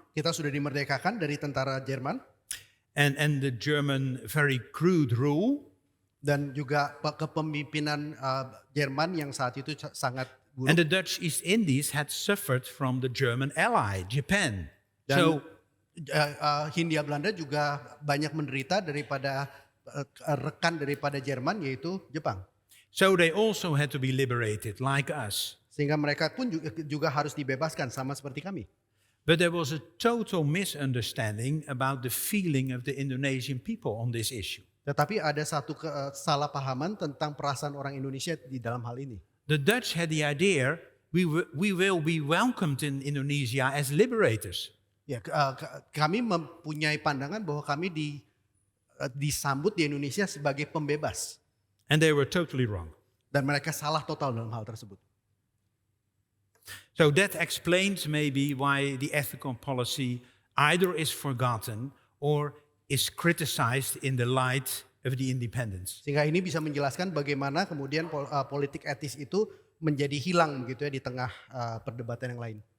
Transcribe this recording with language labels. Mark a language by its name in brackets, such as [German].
[Indonesian] Kita sudah dimerdekakan dari tentara Jerman. [English] And the German very crude rule. [Indonesian] Dan juga kepemimpinan Jerman yang saat itu sangat buruk. [English] And the Dutch East Indies had suffered from the German ally, Japan. [Indonesian] Dan Hindia Belanda juga banyak menderita daripada rekan daripada Jerman yaitu Jepang. [English] So they also had to be liberated like us. [Indonesian] Sehingga mereka pun juga harus dibebaskan sama seperti kami. [English] But there was a total misunderstanding about the feeling of the Indonesian people on this issue. [Indonesian] Tetapi ada satu kesalahpahaman tentang perasaan orang Indonesia di dalam hal ini. [English] The Dutch had the idea we will be welcomed in Indonesia as liberators. [Indonesian] Ya, kami mempunyai pandangan bahwa kami disambut di Indonesia sebagai pembebas. [English] And they were totally wrong. [Indonesian] Dan mereka salah total dalam hal tersebut. [English] So that explains maybe why the ethical policy either is forgotten or is criticized in the light of the independence. [Indonesian] Sehingga ini bisa menjelaskan bagaimana kemudian politik etis itu menjadi hilang gitu ya di tengah perdebatan yang lain.